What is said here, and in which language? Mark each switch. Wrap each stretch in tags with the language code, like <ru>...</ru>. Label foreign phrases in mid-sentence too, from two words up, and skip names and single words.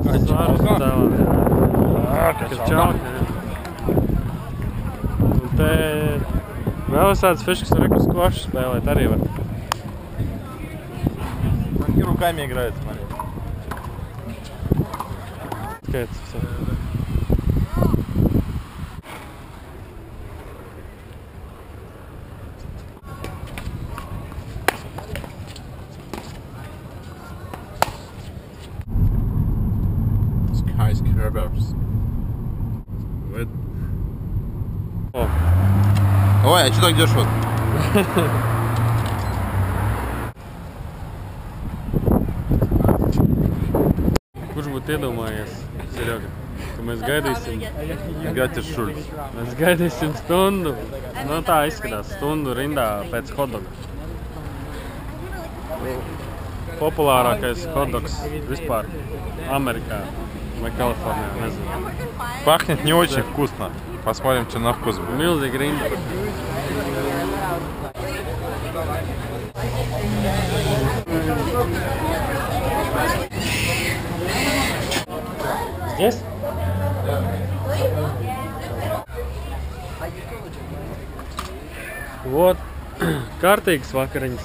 <lv>Kačalka? Kačalka, jā. Un te vēl visādas fiškas ar reku skvašu spēlēt arī var.</lv> <ru>Они руками играют, смотри.</ru> <lv>Skaits visā. Skyscrapers. O,</lv> <ru>Ой, а что так дешево?</ru> <lv>kurš būtu iedomājies, Serjoga, ka mēs gaidīsim,</lv> <ru>Гатиш Шульц.</ru> <lv>mēs gaidīsim stundu, nu tā izskatās, stundu rindā pēc hotdoga. Populārākais hotdogs vispār Amerikā vai Kalifornijā, nezinu.</lv> <ru>Пахнет не очень вкусно. Посмотрим, что на вкус будет.</ru> <lv>Milzīgi rinda. Yes? Vot, kārtīgas vakariņas.</lv>